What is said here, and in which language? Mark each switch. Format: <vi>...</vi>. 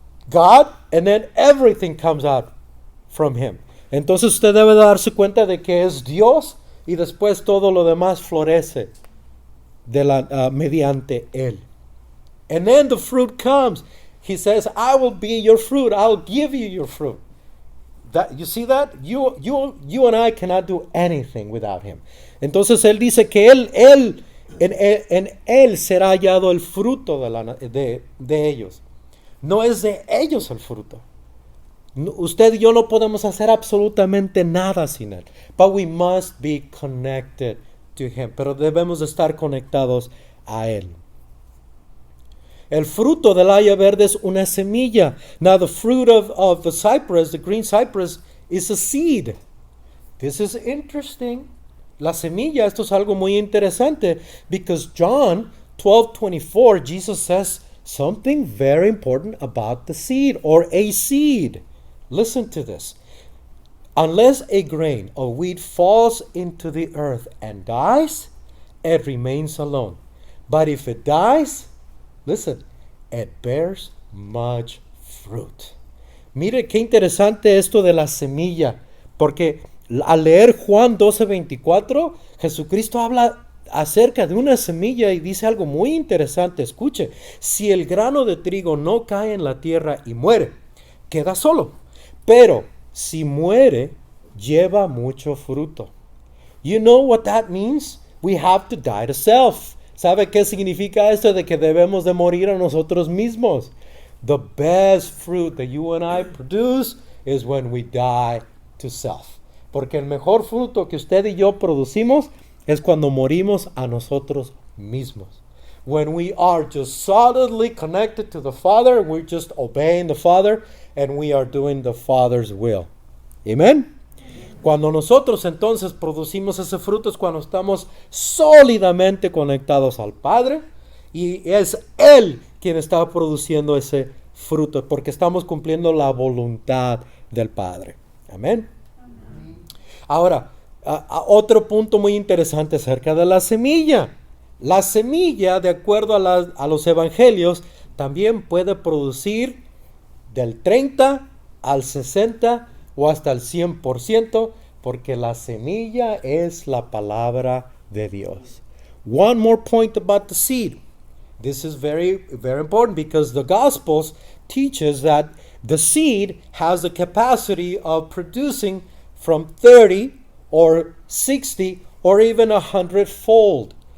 <en>God, and then everything comes out from Him.</en> <es>Entonces usted debe darse cuenta de que es Dios y después todo lo demás florece mediante Él.</es> <en>And then the fruit comes. He says, I will be your fruit. I'll give you your fruit. You see that? You and I cannot do anything without Him.</en> <es>Entonces Él dice que en Él será hallado el fruto de ellos. No es de ellos el fruto. Usted y yo no podemos hacer absolutamente nada sin Él.</es> <en>But we must be connected to Him.</en> <es>Pero debemos estar conectados a Él. El fruto del haya verde es una semilla.</es> <en>Now the fruit of the cypress, the green cypress, is a seed. This is interesting.</en> <es>La semilla, esto es algo muy interesante.</es> <en>Because John 12:24, Jesus says something very important about the seed or a seed. Listen to this. Unless a grain of wheat falls into the earth and dies, it remains alone. But if it dies, listen, it bears much fruit.</en> <es>Mire qué interesante esto de la semilla, porque al leer Juan 12:24, Jesucristo habla acerca de una semilla y dice algo muy interesante. Escuche, si el grano de trigo no cae en la tierra y muere, queda solo, pero si muere, lleva mucho fruto.</es> <en>You know what that means? We have to die to self.</en> <es>¿Sabe qué significa esto de que debemos de morir a nosotros mismos?</es> <en>The best fruit that you and I produce is when we die to self.</en> <es>Porque el mejor fruto que usted y yo producimos es cuando morimos a nosotros mismos.</es> <en>When we are just solidly connected to the Father, we're just obeying the Father and we are doing the Father's will. Amen.</en> <es>Cuando nosotros entonces producimos ese fruto es cuando estamos sólidamente conectados al Padre y es Él quien está produciendo ese fruto porque estamos cumpliendo la voluntad del Padre. Amén. Ahora, otro punto muy interesante acerca de la semilla. La semilla, de acuerdo a los evangelios, también puede producir del 30 al 60 o hasta el 100%, porque la semilla es la palabra de Dios.</es> <en>One more point about the seed. This is very, very important because the Gospels teaches that the seed has the capacity of producing from 30 or 60 or even 100-fold.</en>